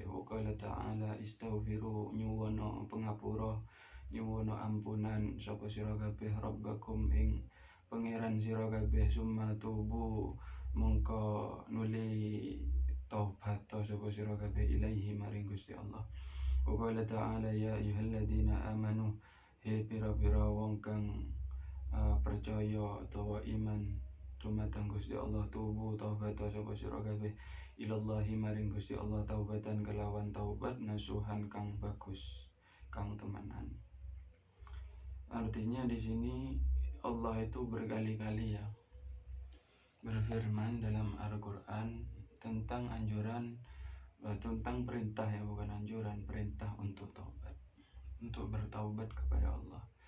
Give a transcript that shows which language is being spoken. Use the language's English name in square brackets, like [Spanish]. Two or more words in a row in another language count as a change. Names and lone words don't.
[Arabic] وقال تعالى استغفروا, [Javanese] nyuwuna pangapura, nyuwuna ampunan sapa sira kabeh rabbakum ing pangeran sira kabeh, [Arabic] ثم توبوا [Javanese] mongko nuli taubat sapa sira kabeh ilaihi maring Gusti Allah. [Arabic] وقال تعالى يا أيها الذين آمنوا [Javanese] he pira-pira wong kang percaya utawa iman dumateng Gusti Allah, tubu taubat sapa sira kabeh ilallahi maring Gusti Allah taubatan kelawan taubat nasuhan kang bagus, kang temenan. [Indonesian] Artinya di sini Allah itu berkali-kali ya berfirman dalam Al-Quran tentang anjuran, tentang perintah ya, bukan anjuran, perintah untuk taubat, untuk bertaubat kepada Allah.